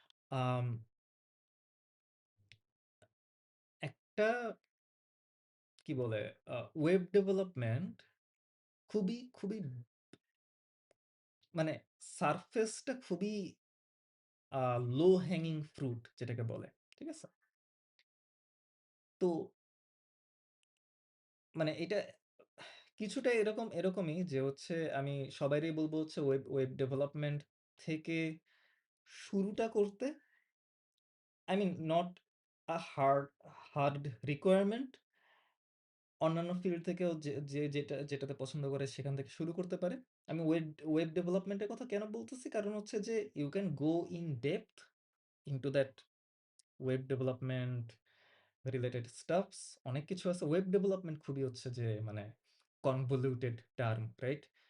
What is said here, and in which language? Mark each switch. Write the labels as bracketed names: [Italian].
[Bangla] আম একটা কি বলে ওয়েব ডেভেলপমেন্ট খুবই মানে সারফেসটা খুবই লো হ্যাঙ্গিং ফ্রুট যেটাকে বলে। ঠিক আছে? তো মানে এটা কিছুটা এরকমই যে হচ্ছে আমি সবাইরই বলব হচ্ছে ওয়েব ডেভেলপমেন্ট থেকে শুরুটা করতে। [English] I mean not a hard requirement. [Bangla] অন্যান্য ফিল্ড থেকেও যেটাতে পছন্দ করে সেখান থেকে শুরু করতে পারে। আমি ওয়েব ডেভেলপমেন্টের কথা কেন বলতেছি? কারণ হচ্ছে যে [English] You can go in depth into that web development related stuffs. [Bangla] অনেক কিছু আছে। ওয়েব ডেভেলপমেন্ট খুবই হচ্ছে যে মানে কনভলিউটেড টার্ম, রাইট?